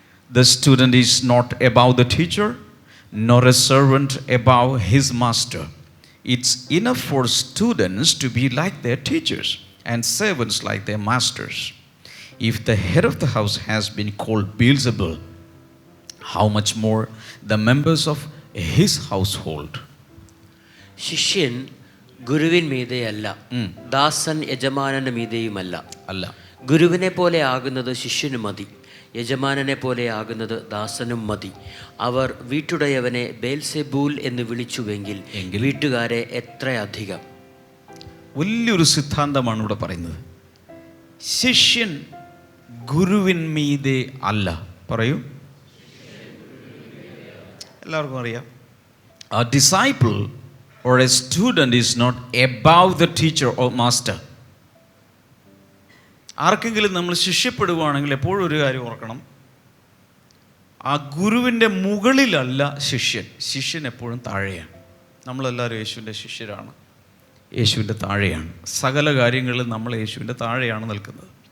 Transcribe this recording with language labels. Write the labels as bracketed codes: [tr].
[en] The student is not above the teacher, nor a servant above his master. It's enough for students to be like their teachers and servants like their masters. If the head of the house has been called Beelzebul, how much more the members of his household? [ml] ശിഷ്യൻ ഗുരുവിൻ മീതെയല്ല, ദാസൻ യജമാനന് മീതെയുമല്ല. അല്ല, ഗുരുവിനെ പോലെ ആകുന്നത് ശിഷ്യനു മതി, യജമാനനെ പോലെ ആകുന്നത് ദാസനും മതി. അവർ വീട്ടുടയവനെ ബേൽസെബൂൽ എന്ന് വിളിച്ചുവെങ്കിൽ വീട്ടുകാരെ എത്രയധികം. വലിയൊരു സിദ്ധാന്തമാണ് ഇവിടെ പറയുന്നത്. ശിഷ്യൻ ഗുരുവിൻ മീതെ അല്ല. പറയൂ. എല്ലാവർക്കും അറിയാം. [en] A disciple or a student is not above the teacher or master. [ml] ആർക്കെങ്കിലും നമ്മൾ ശിഷ്യപ്പെടുകയാണെങ്കിൽ എപ്പോഴും ഒരു കാര്യം ഓർക്കണം, ആ ഗുരുവിൻ്റെ മുകളിലല്ല ശിഷ്യൻ. ശിഷ്യൻ എപ്പോഴും താഴെയാണ്. നമ്മളെല്ലാവരും യേശുവിൻ്റെ ശിഷ്യരാണ്, യേശുവിൻ്റെ താഴെയാണ്. സകല കാര്യങ്ങളിലും നമ്മൾ യേശുവിൻ്റെ താഴെയാണ് നിൽക്കുന്നത്.